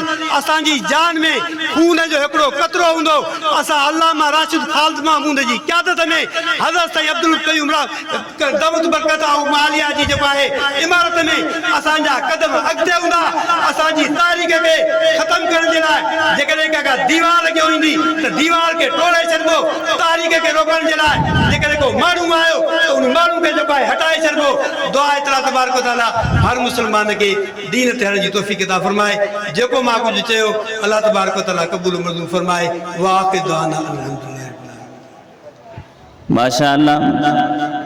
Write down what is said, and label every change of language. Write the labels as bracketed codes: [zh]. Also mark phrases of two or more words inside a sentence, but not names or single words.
[sd] असांजी जान में खून जो हिकिड़ो क़तरो हूंदो असां अल्लामा राशिद ख़ालिद मामूद जी क़यादत में हज़रत साईं अब्दुल कयूम [ar] دامت بركاته [sd] मालिया जी जेको आहे इमारत में असांजा कदम अॻिते हूंदा असांजी तारीख़ खे ख़तमु करण जे लाइ जेकॾहिं का दीवार लॻी ईंदी त दीवार खे टोड़े छॾिबो तारीख़ खे रोकण जे लाइ जेकॾहिं को माण्हू आयो त उन माण्हू खे जेको आहे हटाए छॾिबो। दुआ आहे अल्लाह तबारक व तआला हर मुस्लमान खे दीन थियण जी तौफ़ीक़ अता फरमाए। जेको मां कुझु चयो अल्लाह तबारक व तआला क़बूल मंज़ूर फरमाए। [ar] وآخر دعوانا الحمد لله [sd] माशाअल्लाह।